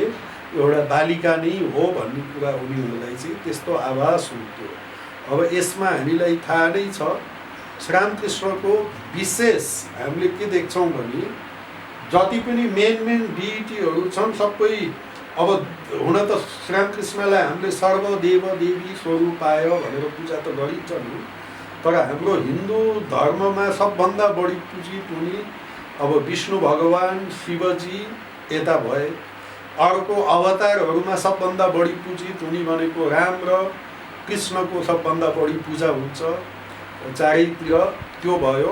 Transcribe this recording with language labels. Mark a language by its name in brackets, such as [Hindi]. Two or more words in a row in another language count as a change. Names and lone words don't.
[Nepali] एउटा बालिका नै हो भन्ने कुरा उनीहरूलाई चाहिँ त्यस्तो आभास हुन्थ्यो। अब यसमा हामीलाई थाहा नै छ, श्रीरामकृष्णको विशेष हामीले के देख्छौँ भने जति पनि [English] main deity [Nepali] छन् सबै, अब हुन त श्रीरामकृष्णलाई हामीले [Sanskrit] सर्वदेव देवी स्वरूपाय [Nepali] भनेर पूजा त गरिन्छ नि, तर हाम्रो हिन्दू धर्ममा सबभन्दा बढी पूजित हुने अब विष्णु भगवान्, शिवजी यता भए। अर्को अवतारहरूमा सबभन्दा बढी पूजित हुने भनेको राम र कृष्णको सबभन्दा बढी पूजा हुन्छ चारैतिर, त्यो भयो।